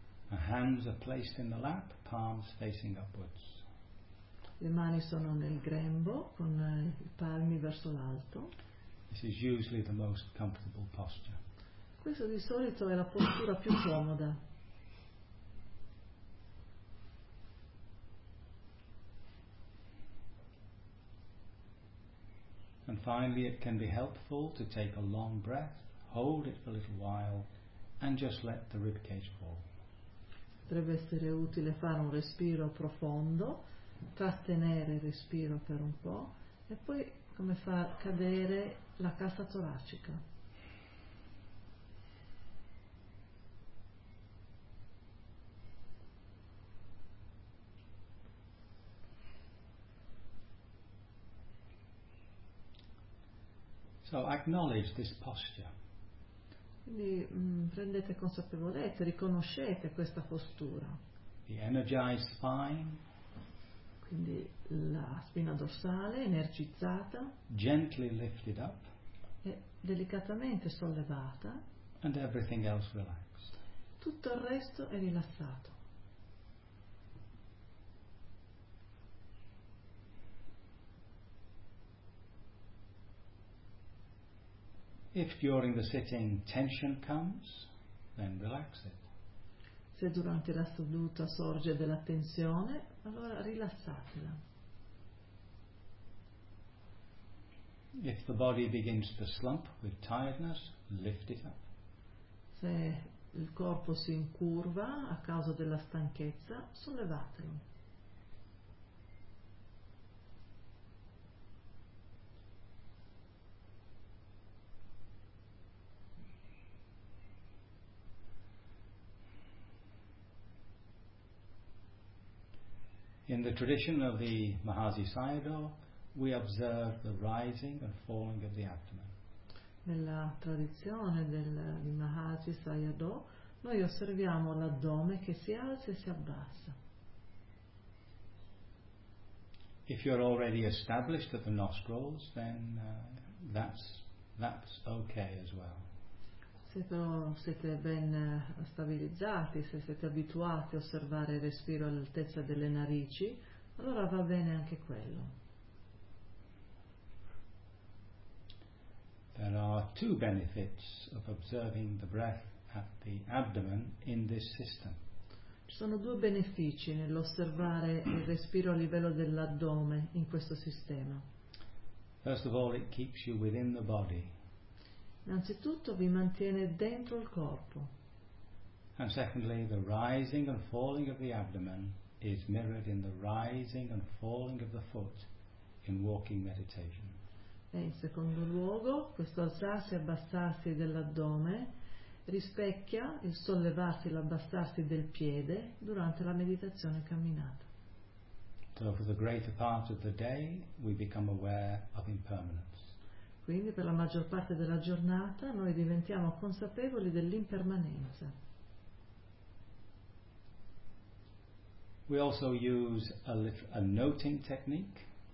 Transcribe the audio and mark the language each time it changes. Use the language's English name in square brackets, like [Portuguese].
[English] The hands are placed in the lap, palms facing upwards. [Italian] Le mani sono nel grembo con i palmi verso l'alto. [English] This is usually the most comfortable posture. [Italian] Questa di solito è la postura più comoda. [English] And finally it can be helpful to take a long breath, hold it for a little while and just let the ribcage fall. [Italian] Potrebbe essere utile fare un respiro profondo, trattenere il respiro per un po' e poi come far cadere la cassa toracica. [English] So acknowledge this posture. [Italian] Quindi prendete consapevolezza, riconoscete questa postura. [English] The energized spine. [Italian] Quindi la spina dorsale energizzata, [English] gently lifted up, [Italian] e delicatamente sollevata, [English] and everything else relaxed. [Italian] Tutto il resto è rilassato. [English] If during the sitting tension comes, then relax it. [Italian] Se durante la seduta sorge della tensione, allora rilassatela. [English] If the body begins to slump with tiredness, lift it up. [Italian] Se il corpo si incurva a causa della stanchezza, sollevatelo. [English] In the tradition of the Mahasi Sayadaw, we observe the rising and falling of the abdomen. [Italian] Nella tradizione di Mahasi Sayadaw, noi osserviamo l'addome che si alza e si abbassa. [English] If you're already established at the nostrils, then that's okay as well. [Italian] Se però siete ben stabilizzati, se siete abituati a osservare il respiro all'altezza delle narici, allora va bene anche quello. [English] There are two benefits of observing the breath at the abdomen in this system. [Italian] Ci sono due benefici nell'osservare il respiro a livello dell'addome in questo sistema. [English] First of all, it keeps you within the body. [Italian] Innanzitutto vi mantiene dentro il corpo. [English] And secondly, the rising and falling of the abdomen is mirrored in the rising and falling of the foot in walking meditation. [Italian] E in secondo luogo, questo alzarsi e abbassarsi dell'addome rispecchia il sollevarsi e l'abbassarsi del piede durante la meditazione camminata. [English] So for the greater part of the day we become aware of impermanence. [Italian] Quindi per la maggior parte della giornata noi diventiamo consapevoli dell'impermanenza. [English] We also use a noting technique.